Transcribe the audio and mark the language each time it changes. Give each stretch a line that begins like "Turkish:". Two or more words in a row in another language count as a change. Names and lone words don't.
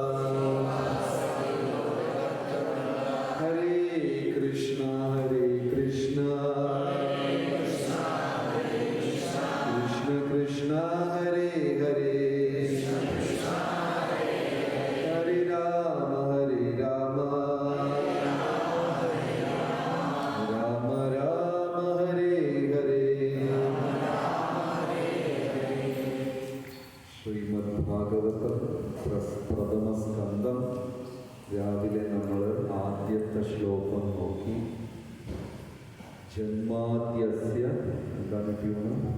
Sanskrit: Hare Krishna, Hare Krishna, Krishna Krishna, Hare Hare, Hare Rama, Hare Rama, Rama Rama, Hare Hare.
Malayalam: ശ്രീമദ് ഭാഗവതം പ്രഥമ സ്കന്ധം. രാവിലെ നമ്മൾ ആദ്യത്തെ ശ്ലോകം നോക്കി. ജന്മാദ്യസ്യ എന്താണ് ട്യൂണ്?